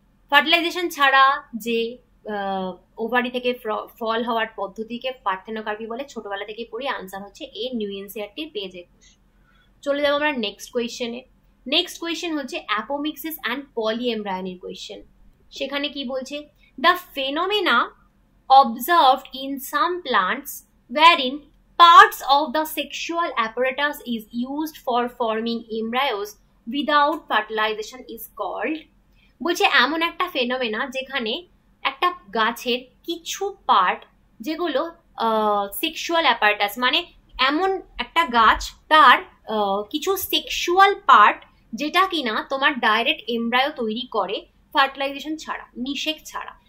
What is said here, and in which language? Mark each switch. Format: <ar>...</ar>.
<bn>Fertilisation ছাড়া যে ovary থেকে ফল হওয়ার পদ্ধতিকে পার্থেনোকার্পি বলে, ছোটবেলা থেকে পড়ি। আনসার হচ্ছে এ, নিউ এনসিইআরটি পেজ 21। চলে যাবো আমরা নেক্সট কোয়েশ্চেনে। নেক্সট কোয়েশ্চেন হচ্ছে অ্যাপোমিক্সিস অ্যান্ড পলিএমব্রায়োনির কোয়েশ্চেন। সেখানে কি বলছে,</bn> <en>The phenomena observed in some plants wherein parts of the sexual apparatus is used for forming embryos without fertilization is called।</en> <bn>বলছে এমন একটা ফেনোমেনা যেখানে একটা গাছের কিছু পার্ট যেগুলো সেক্সুয়াল অ্যাপারেটাস, মানে এমন একটা গাছ তার কিছু সেক্সুয়াল পার্ট যেটা কিনা তোমার ডাইরেক্ট এমব্রায়ো তৈরি করে ফার্টিলাইজেশন ছাড়া, নিষেক ছাড়া।</bn>